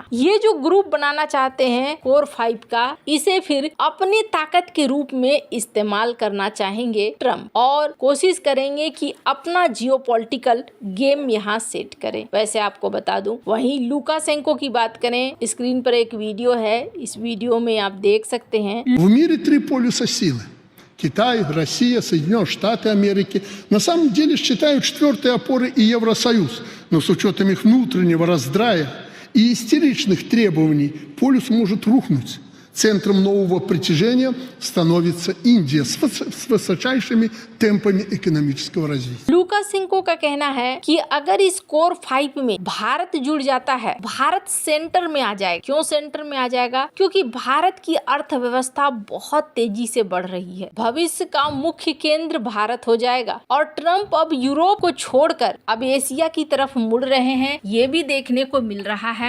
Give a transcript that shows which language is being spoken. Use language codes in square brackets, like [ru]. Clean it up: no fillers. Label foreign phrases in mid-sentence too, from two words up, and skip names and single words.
[hi] ये जो ग्रुप बनाना चाहते हैं कोर 5 का, इसे फिर अपनी ताकत के रूप में इस्तेमाल करना चाहेंगे ट्रंप और कोशिश करेंगे कि अपना [en] geopolitical game [hi] यहाँ सेट करें। वैसे आपको बता दूं, वहीं लुकाशेंको की बात करें, स्क्रीन पर एक वीडियो है, इस वीडियो में आप देख सकते हैं। [ru] В мире 3 полюса силы. Китай, Россия, Соединенные Штаты Америки. На самом деле считают 4-й опорой и Евросоюз. Но с учетом их внутреннего раздрая и истеричных требований полюс может рухнуть. Центром нового притяжения становится Индия с высочайшими темпами экономического развития. [hi] लुकाशेंको का कहना है कि अगर इस कोर 5 में भारत जुड़ जाता है, भारत सेंटर में आ जाए। क्यों सेंटर में आ जाएगा? क्योंकि भारत की अर्थव्यवस्था बहुत तेजी से बढ़ रही है। भविष्य का मुख्य केंद्र भारत हो जाएगा और ट्रंप अब यूरोप को छोड़कर अब एशिया की तरफ मुड़ रहे हैं, ये भी देखने को मिल रहा है।